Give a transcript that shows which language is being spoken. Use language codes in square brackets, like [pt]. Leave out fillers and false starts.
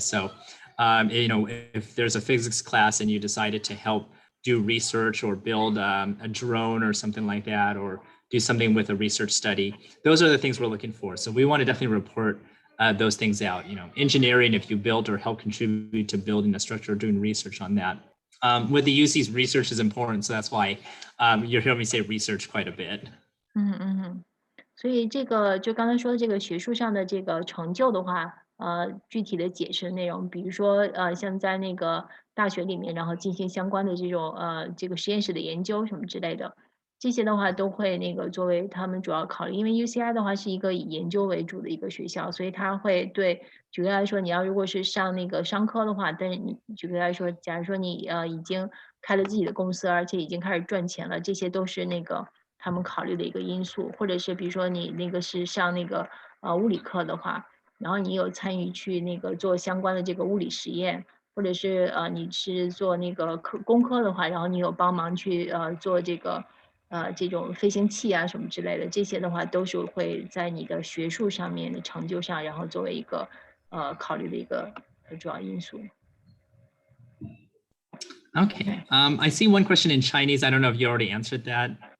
[en] So, if there's a physics class and you decided to help do research or build a drone or something like that, or do something with a research study, those are the things we're looking for. So we want to definitely report those things out. Engineering, if you built or help contribute to building a structure or doing research on that. With the UC's, research is important, so that's why you're hearing me say research quite a bit. [zh] 所以这个就刚才说的这个学术上的这个成就的话，具体的解释内容，比如说像在那个大学里面，然后进行相关的这种这个实验室的研究什么之类的，这些的话都会那个作为他们主要考虑。因为 UCI 的话是一个以研究为主的一个学校，所以它会对，举个来说，你要如果是上那个商科的话，但是你举个来说，假如说你已经开了自己的公司，而且已经开始赚钱了，这些都是那个他们考虑的一个因素。或者是比如说你那个是上那个物理课的话，然后你有参与去那个做相关的这个物理实验，或者是你是做那个工科的话，然后你有帮忙去做这个这种飞行器啊什么之类的，这些的话都是会在你的学术上面的成就上，然后作为一个考虑的一个主要因素。 [en] Okay. I see one question in Chinese. I don't know if you already answered that.